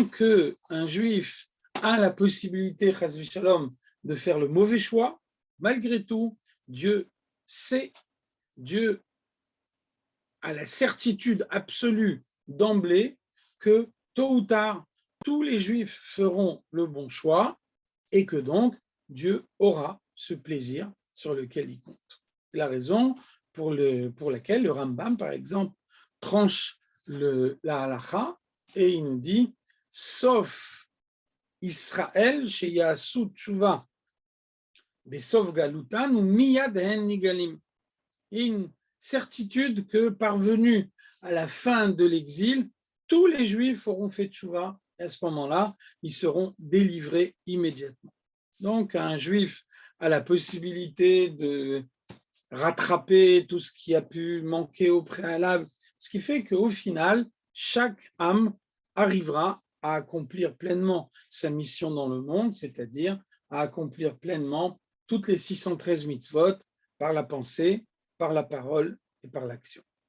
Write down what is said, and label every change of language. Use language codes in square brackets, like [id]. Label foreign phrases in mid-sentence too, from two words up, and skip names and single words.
[fr] qu'un juif a la possibilité, [he] חס ושלום, [fr] de faire le mauvais choix, malgré tout, Dieu sait, Dieu a la certitude absolue d'emblée que tôt ou tard, tous les juifs feront le bon choix et que donc Dieu aura ce plaisir sur lequel il compte. C'est la raison pour laquelle le Rambam, par exemple, tranche la halacha et il nous dit « Sauf Israël, [he] שיעשו תשובה, בסוף גלותן, ומיד הן נגאלים [fr] » Il y a une certitude que parvenus à la fin de l'exil, tous les Juifs auront fait tshuva et à ce moment-là, ils seront délivrés immédiatement. Donc, un Juif a la possibilité de rattraper tout ce qui a pu manquer au préalable, ce qui fait qu'au final, chaque âme arrivera à accomplir pleinement sa mission dans le monde, c'est-à-dire à accomplir pleinement toutes les 613 mitzvot par la pensée, par la parole et par l'action.